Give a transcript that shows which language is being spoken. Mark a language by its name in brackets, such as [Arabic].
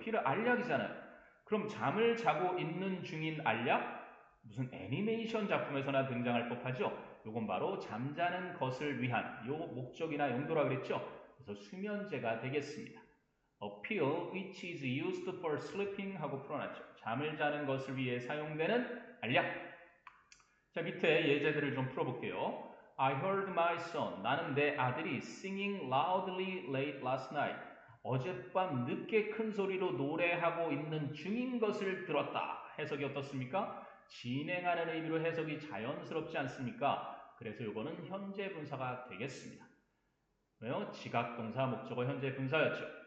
[Korean] pill은 알약이잖아요. 그럼 잠을 자고 있는 중인 알약? 무슨 애니메이션 작품에서나 등장할 법하죠? 요건 바로 잠자는 것을 위한 요 목적이나 용도라 그랬죠? 그래서 수면제가 되겠습니다. [English] A pill which is used for sleeping [Korean] 하고 풀어놨죠. 잠을 자는 것을 위해 사용되는 알약. 자, 밑에 예제들을 좀 풀어볼게요. [English] I heard my son. [Korean] 나는 내 아들이 [English] singing loudly late last night. [Korean] 어젯밤 늦게 큰 소리로 노래하고 있는 중인 것을 들었다. 해석이 어떻습니까? 진행하는 의미로 해석이 자연스럽지 않습니까? 그래서 이거는 현재 분사가 되겠습니다. 왜요? 지각동사 목적어 현재 분사였죠.